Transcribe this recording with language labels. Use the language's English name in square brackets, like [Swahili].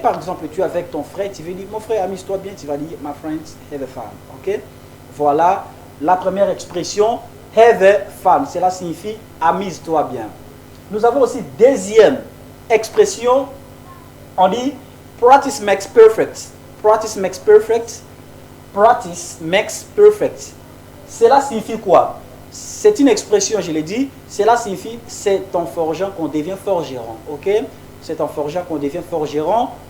[French] Par exemple, tu es avec ton frère, tu veux dire mon frère, amuse-toi bien. Tu vas dire [English] my friends, have a fun. [French] Ok? Voilà la première expression, [English] have a fun. [French] Cela signifie amuse-toi bien. Nous avons aussi deuxième expression, on dit [English] practice makes perfect. Practice makes perfect. Practice makes perfect. [French] Cela signifie quoi? C'est une expression, je l'ai dit, cela signifie c'est en forgeant qu'on devient forgeron. Ok? C'est en forgeant qu'on devient forgeron.